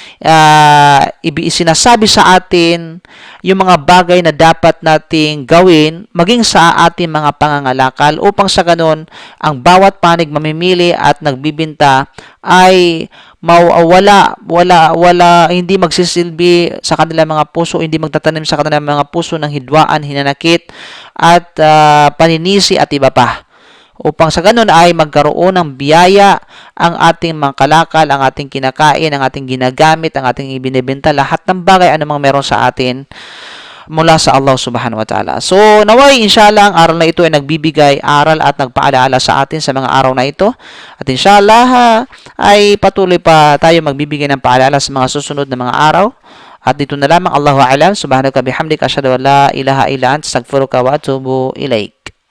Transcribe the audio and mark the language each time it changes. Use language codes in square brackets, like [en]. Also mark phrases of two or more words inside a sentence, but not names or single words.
[tl] sinasabi sa atin yung mga bagay na dapat nating gawin maging sa ating mga pangangalakal upang sa ganun ang bawat panig mamimili at nagbibinta ay hindi magsisilbi sa kanilang mga puso, hindi magtatanim sa kanilang mga puso ng hidwaan, hinanakit at paninisi at iba pa. upang sa ganun ay magkaroon ng biyaya ang ating mga kalakal, ang ating kinakain, ang ating ginagamit, ang ating ibinibenta, lahat ng bagay anumang meron sa atin mula sa Allah [ar] سبحانه وتعالى. [tl] So, naway [ar] إن شاء الله [tl] ang aral na ito ay nagbibigay aral at nagpaalaala sa atin sa mga araw na ito. At [ar] إن شاء الله [tl] ay patuloy pa tayo magbibigay ng paalala sa mga susunod na mga araw. At dito na lamang, [ar] الله أعلم، سبحانك بحمدك، أشهد أن لا إله إلا أنت، أستغفرك وأتوب إليك.